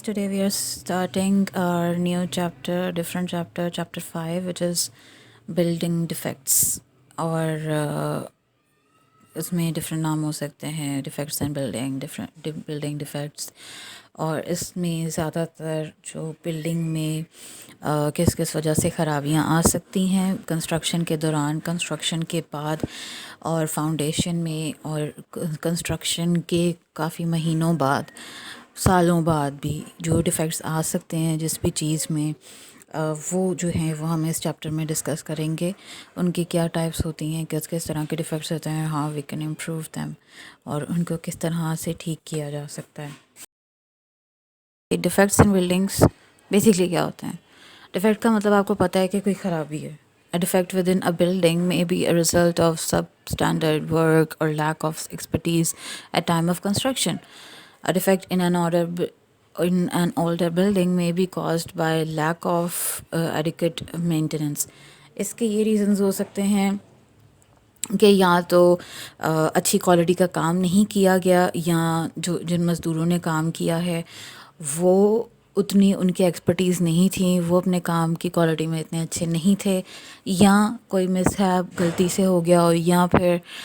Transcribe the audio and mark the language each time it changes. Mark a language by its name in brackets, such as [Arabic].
[English] Today we are starting our new chapter, different chapter, chapter 5, which is building defects. [Urdu] اور اس میں different نام ہو سکتے ہیں، defects and building, different building defects. اور اس میں زیادہ تر جو بلڈنگ میں کس کس وجہ سے خرابیاں آ سکتی ہیں کنسٹرکشن کے دوران، کنسٹرکشن کے بعد، اور فاؤنڈیشن میں، اور کنسٹرکشن کے کافی مہینوں بعد، سالوں بعد بھی جو ڈیفیکٹس آ سکتے ہیں جس بھی چیز میں، وہ جو ہیں وہ ہم اس چیپٹر میں ڈسکس کریں گے. ان کی کیا ٹائپس ہوتی ہیں، کس کس طرح کے ڈیفیکٹس ہوتے ہیں، [English] how we can improve them, [Urdu] اور ان کو کس طرح سے ٹھیک کیا جا سکتا ہے. ڈیفیکٹس ان بلڈنگس بیسکلی کیا ہوتے ہیں؟ ڈیفیکٹ کا مطلب آپ کو پتہ ہے کہ کوئی خرابی ہے. [English] A defect within a building may be a result of substandard work or lack of expertise at time of construction. A defect in an older building may be caused by lack of adequate maintenance. [Urdu] اس کے یہ reasons ہو سکتے ہیں کہ یا تو اچھی quality کا کام نہیں کیا گیا، یا جن مزدوروں نے کام کیا ہے وہ اتنی ان کی ایکسپرٹیز نہیں تھیں، وہ اپنے کام کی کوالٹی میں اتنے اچھے نہیں تھے، یا کوئی مسہیپ غلطی سے ہو گیا ہو، یا پھر